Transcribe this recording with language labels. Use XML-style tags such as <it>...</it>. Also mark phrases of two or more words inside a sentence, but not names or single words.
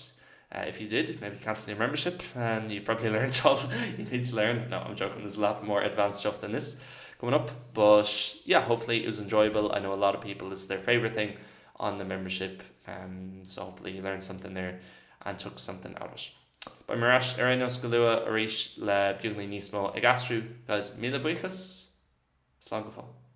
<en>If you did, maybe cancel your membership. You've probably learned all you need to learn. No, I'm joking. There's a lot more advanced stuff than this coming up. But yeah, hopefully it was enjoyable. I know a lot of people, this is their favourite thing on the membership. So hopefully you learned something there and took something out of it. But Marash, Erinos Galua, Arish, Le Bugli Nismo, Aistriú, guys, Mila Buikas,</en> <ga>Slán go fóill.</ga>